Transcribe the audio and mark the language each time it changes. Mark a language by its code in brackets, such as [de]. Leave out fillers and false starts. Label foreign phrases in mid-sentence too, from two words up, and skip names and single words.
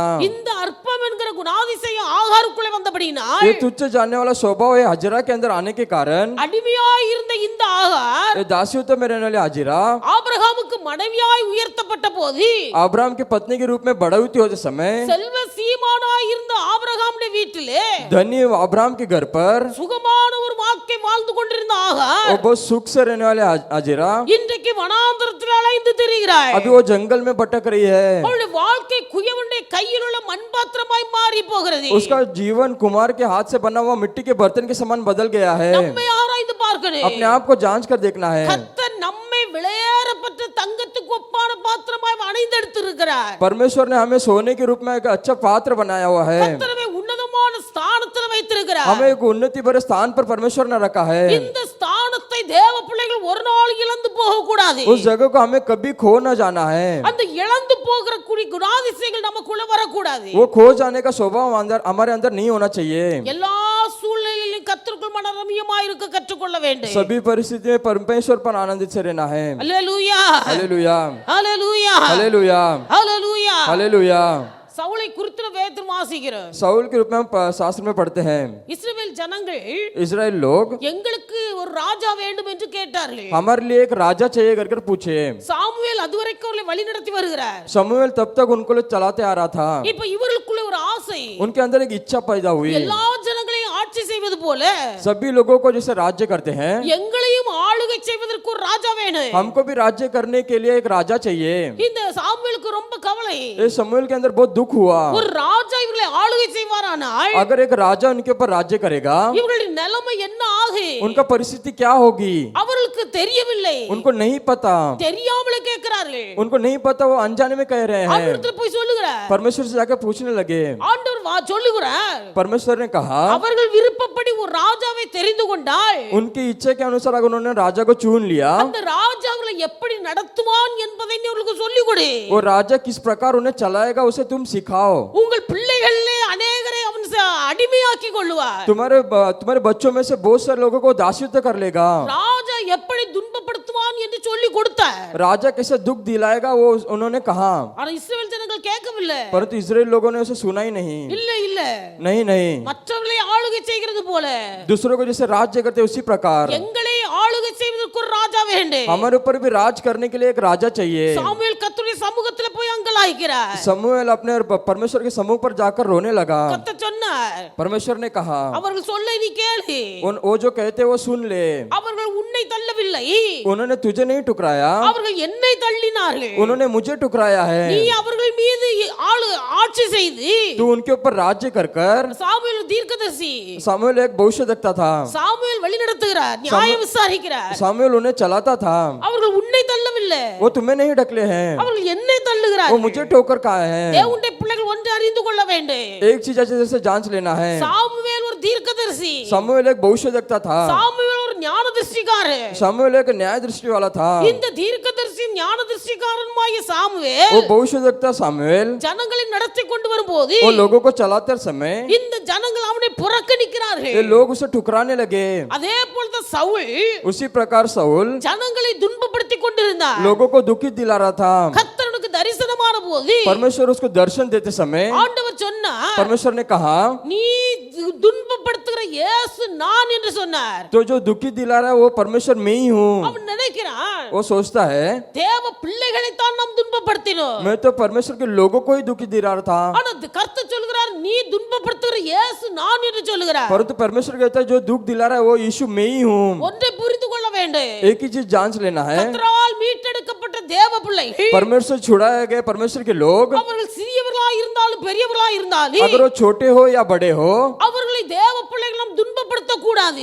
[ta] இந்த அற்பம் என்கிற குணாதிசயம் ஆகாருக்குள்ளே வந்தபடியினால் [hi] ये तुच्छ जानने वाला स्वभाव है हाजिरा के अंदर आने के कारण [ta] அடிமையாய் இருந்த இந்த ஆகார் [hi] ये दासियों में रहने वाली हाजिरा [ta] ஆபிரகாமுக்கு மனைவியாய் உயர்த்தப்பட்ட போது [hi] अब्राहम की पत्नी के रूप में बढ़ती होते समय [ta] செல்வ சீமானாய் இருந்த ஆபிரகாமுடைய வீட்டிலே [hi] धनी अब्राहम के घर पर [ta] சுகமான ஒரு வாழ்க்கை வாழ்ந்து கொண்டிருந்த ஆகார் [hi] और बहुत सुख से रहने वाले हाजिरा [ta] இன்றைக்கு வனாந்தரத்தில் அலைந்து திரிகிறாய். [hi] अभी वो जंगल में भटक रही है। [ta] அவளுடைய வாழ்க்கை குயவனுடைய கையில் உள்ள மண்பாத்திரமாய் மாறி போகிறது. [hi] उसका जीवन कुमार के हाथ से बना हुआ मिट्टी के बर्तन के समान बदल गया है। [ta] நம்மை ஆராய்ந்து பார்க்கணும். [hi] अपने आप को जांच कर देखना है। [ta] கர்த்தர் நம்மை விலையேறப்பட்ட தங்கத்துக்கு ஒப்பான பாத்திரமாய் அணிந்தெடுத்திருக்கிறார். [hi] परमेश्वर ने हमें सोने के रूप में एक अच्छा पात्र बनाया हुआ है। [ta] கர்த்தர் நம்மை உன்னதமான ஸ்தானத்தில் வைத்திருக்கிறார். [hi] हमें एक उन्नति भरे स्थान पर परमेश्वर ने रखा है। [ta] இந்த ஸ்தானத்தை தேவ பிள்ளைகள் ஒரு நாள் இழந்து போக கூடாது. [hi] उस जगह को हमें कभी खो न जाना है। [ta] அந்த இழந்து போகிற குணாதிசயங்கள் நமக்குள்ள வரக்கூடாது. [hi] वो खो जाने का स्वभाव अंदर हमारे अंदर नहीं होना चाहिए। [ta] எல்லா சூழ்நிலையிலும் கர்த்தருக்குள் மனரமியமாய் இருக்க கற்றுக்கொள்ள வேண்டும். [hi] सभी परिस्थिति में परमेश्वर पर आनंदित से रहना है। [ta] அல்லேலூயா, [hi] हालेलुया, [ta] அல்லேலூயா, [hi] हालेलुया, [ta] அல்லேலூயா. [hi] हालेलुया। [ta] சவுலை குறித்து வேதத்தில் வாசிக்கிறோம். [hi] साउल के रूप में हम शास्त्र में पढ़ते हैं। [ta] இஸ்ரவேல் ஜனங்கள் [hi] इजराइल लोग [ta] எங்களுக்கு ஒரு ராஜா வேண்டும் என்று கேட்டார்கள். [hi] हमारे लिए एक राजा चाहिए करके पूछे। [ta] சாமுவேல் அதுவரைக்கும் அவர்களை வழிநடத்தி வருகிறார். [hi] शमूएल तब तक उनको चलाते आ रहा था। [ta] இப்ப இவர்களுக்குள்ள ஒரு ஆசை, [hi] उनके अंदर एक इच्छा पैदा हुई, [ta] எல்லா ஜனங்களையும் ஆட்சி செய்வது போல [hi] सभी लोगों को जैसे राज्य करते हैं [ta] எங்களையும் ஆளுகை செய்வதற்கு ஒரு ராஜா வேணும். [hi] हमको भी राज्य करने के लिए एक राजा चाहिए। [ta] இந்த சாமுவேலுக்கு ரொம்ப கவலை. [hi] ये शमूएल के अंदर बहुत दुख हुआ। [ta] ஒரு ராஜா இவர்களை ஆளுகை செய்வாரானால் [hi] अगर एक राजा उनके ऊपर राज्य करेगा [ta] இவர்களுடைய நிலைமை என்ன ஆகும்? [hi] उनका परिस्थिति क्या होगी? [ta] அவர்களுக்கு தெரியவில்லை. [hi] उनको नहीं पता, [ta] தெரியாமலே கேட்கிறார்கள். [hi] उनको नहीं पता, वो अनजाने में कह रहे हैं। [ta] ஆண்டவரிடத்துல போய் சொல்லுகிறார். [hi] परमेश्वर से जाकर पूछने लगे। [ta] ஆண்டவர் சொல்லுகிறார், [hi] परमेश्वर ने कहा [ta] அவர்கள் விருப்பப்படி ஒரு ராஜாவை தெரிந்து கொண்டால் [hi] उनकी इच्छा के अनुसार अगर उन्होंने राजा को चुन लिया, [ta] அந்த ராஜா அவர்களை எப்படி நடத்துவான் என்பதை நீ அவர்களுக்கு சொல்லிக் கொடு. [hi] वो राजा किस प्रकार उन्हें चलाएगा उसे तुम सिखाओ। [ta] உங்கள் பிள்ளைகளிலே अनेகரை அவன் அடிமையாக்கி கொள்ளுவார். [hi] तुम्हारे बच्चों में से बहुत सारे लोगों को दासत्व कर लेगा। [ta] ராஜா எப்படி துன்பப்படுத்துவான் என்று சொல்லி கொடுத்தார். [hi] राजा कैसे दुख दिलाएगा वो उन्होंने कहा, [ta] ஆனா இஸ்ரவேல் ஜனங்கள் கேட்கவில்லை. [hi] परंतु इजराइल लोगों ने उसे सुना ही नहीं। [ta] இல்ல இல்ல, [hi] नहीं नहीं, [ta] மற்றவர்களை ஆளுகை செய்கிறது போல [hi] दूसरों को जैसे राज्य करते उसी प्रकार [ta] எங்களை ஆளுகை செய்வதற்கு ஒரு ராஜா வேண்டும். [hi] हमारे ऊपर भी राज करने के लिए एक राजा चाहिए। [ta] சாமுவேல் கர்த்தருடைய சமூகத்தில் போய் அங்கலாய்க்கிறார். [hi] शमूएल अपने परमेश्वर के समूह पर जाकर रोने लगा। [ta] கர்த்தர் சொன்னார், [hi] परमेश्वर ने कहा, [ta] அவர்கள் சொல்லை நீ கேளு. [hi] वो जो कहते वो सुन ले। [ta] அவர்கள் உன்னை தள்ளவில்லை, [hi] उन्होंने तुझे नहीं टुकराया, [ta] அவர்கள் என்னை தள்ளினார்கள். [hi] उन्होंने मुझे टुकराया है। [ta] நீ அவர்கள் மீது ஆட்சி செய்து [hi] तू उनके ऊपर राज्य कर कर। [ta] சாமுவேல் தீர்க்கதரிசி. [hi] सामुएल एक भविष्यद्वक्ता था। [ta] சாமுவேல் வழி நடத்துகிறார், நியாயம் விசாரிக்கிறார். [hi] सामुएल उन्हें चलाता था। [ta] அவர்கள் உன்னை தள்ளவில்லை, [hi] वो तुम्हें नहीं ढकले हैं, [ta] அவர்கள் என்னை தள்ளுகிறார். [hi] वो मुझे ठोकर कहा है। [ta] தேவனுடைய பிள்ளைகள் ஒன்று அறிந்து கொள்ள வேண்டும். [hi] एक चीज अच्छे से जांच लेना है। [ta] சாமுவேல் ஒரு தீர்க்கதரிசி, [hi] सामुएल एक भविष्यद्वक्ता था। [ta] சாமுவேல் ஒரு ஞானதிருஷ்டிக்காரன். [hi] सामुएल एक न्याय दृष्टि वाला था। [ta] இந்த தீர்க்கதரிசி ஞானதிருஷ்டிக்காரனுமாகிய சாமுவேல் [hi] वो भविष्यद्वक्ता सामुएल [ta] ஜனங்களை நடத்தி கொண்டு வரும்போது [hi] वो लोगों को चलाते समय [ta] இந்த ஜனங்கள் அவனை புறக்கணிக்கிறார்கள். [hi] ये लोग उसे ठुकराने लगे। [ta] அதே போலதான் சவுல் [hi] उसी प्रकार साउल [ta] ஜனங்களை துன்பப்படுத்தி கொண்டிருந்தார். [hi] लोगों को दुखी दिला रहा था। [ta] கர்த்தருக்கு தரிசனமான போது [hi] परमेश्वर उसको दर्शन देते समय [ta] ஆண்டவர் சொன்னார், [hi] परमेश्वर ने कहा, [ta] நீ துன்பப்படுத்துகிற இயேசு நான் என்று சொன்னார். [hi] तो जो दुखी दिला रहा है वो परमेश्वर मैं ही हूँ। [ta] அவன் நினைக்கிறான், [hi] वो सोचता है [ta] தேவ பிள்ளைகளை தான் நாம் துன்பப்படுத்தினோம். [hi] मैं तो परमेश्वर के लोगों को ही दुखी दिला रहा था। [ta] ஆனா கர்த்தர் சொல்கிறார், நீ துன்பப்படுத்துகிற இயேசு நான் என்று சொல்கிறார். [hi] परंतु परमेश्वर कहता है जो दुख दिला रहा है वो यीशु मैं ही हूँ। [ta] ஒன்றை புரிந்து கொள்ள வேண்டும், [hi] एक ही चीज जांच लेना है। [ta] கர்த்தரால் மீட்டெடுக்கப்பட்ட தேவ பிள்ளைகள் [hi] परमेश्वर छुड़ाए गए परमेश्वर के लोग, [ta] அவர்கள் சிறியவர்களாக இருந்தாலும் பெரியவர்களாக இருந்தாலும் [hi] अगर वो छोटे हो या बड़े हो, [ta] அவர்களை அவர்களை தேவ பிள்ளைகள் நாம் துன்பப்படுத்த கூடாது.